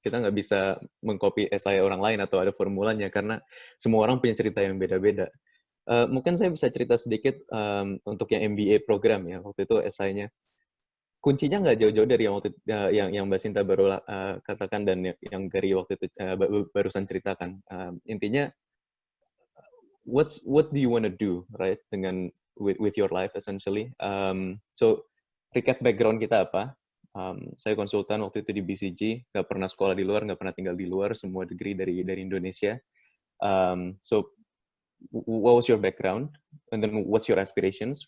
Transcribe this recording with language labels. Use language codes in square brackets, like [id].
[id] Kita nggak bisa mengcopy essay orang lain atau ada formulanya, karena semua orang punya cerita yang beda-beda. Mungkin saya bisa cerita sedikit untuk yang MBA program ya, waktu itu essay-nya. Kuncinya nggak jauh-jauh dari yang Mbak Sinta baru katakan dan yang Gary waktu itu barusan ceritakan. [en] Intinya, what do you want to do, right? With your life essentially. So recap background [id] kita apa? Saya konsultan waktu itu di BCG, nggak pernah sekolah di luar, nggak pernah tinggal di luar, semua degree dari Indonesia. [en] So what was your background? And then what's your aspirations?